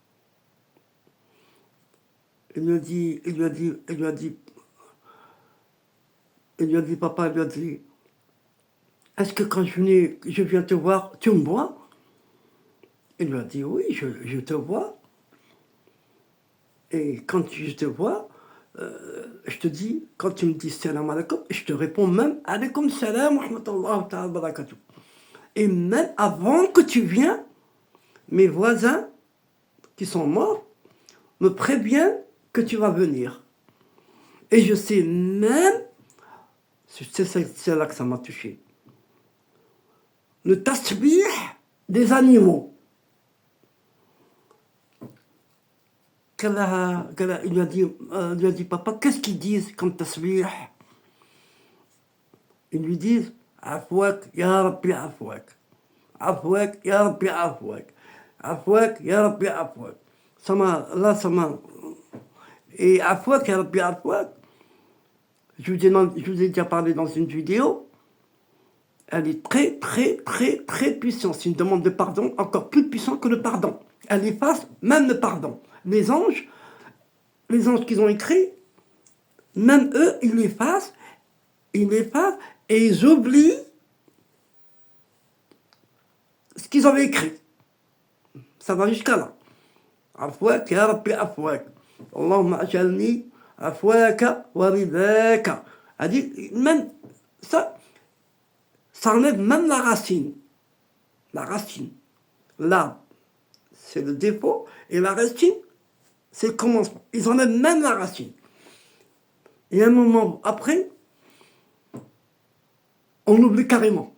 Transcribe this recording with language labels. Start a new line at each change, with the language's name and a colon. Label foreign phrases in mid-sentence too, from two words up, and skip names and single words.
French: Il lui a dit, papa, il lui a dit, est-ce que quand je viens te voir, tu me vois? Il lui a dit, oui, je te vois. Et quand je te vois, je te dis, quand tu me dis
Arabic: السلام عليكم,
French: je te réponds même
Arabic: عليكم السلام ورحمة الله وبركاته.
French: Et même avant que tu viennes, mes voisins qui sont morts me préviennent que tu vas venir. Et je sais même, c'est là que ça m'a touché, le tasbih des animaux. Il lui a dit, papa, qu'est-ce qu'ils disent comme tasbih? Ils lui disent,
Arabic: عفوك يا ربي عفوك. عفوك يا ربي عفوك. عفوك يا ربي عفوك.
French: Ça m'a.
Arabic: Et عفوك يا ربي عفوك,
French: je vous ai déjà parlé dans une vidéo, elle est très, très, très, très puissante. C'est une demande de pardon encore plus puissante que le pardon. Elle efface même le pardon. Les anges qu'ils ont écrits, même eux, ils l'effacent, et ils oublient ce qu'ils avaient écrit. Ça va jusqu'à là.
Arabic: عفوك يا ربي عفوك. اللهم اجعلني عفوك ورضاك.
French: Elle dit, même ça enlève même la racine. La racine. L'arbre, c'est le défaut, et la racine, c'est le commencement. Ils enlèvent même la racine. Et un moment après, on oublie carrément.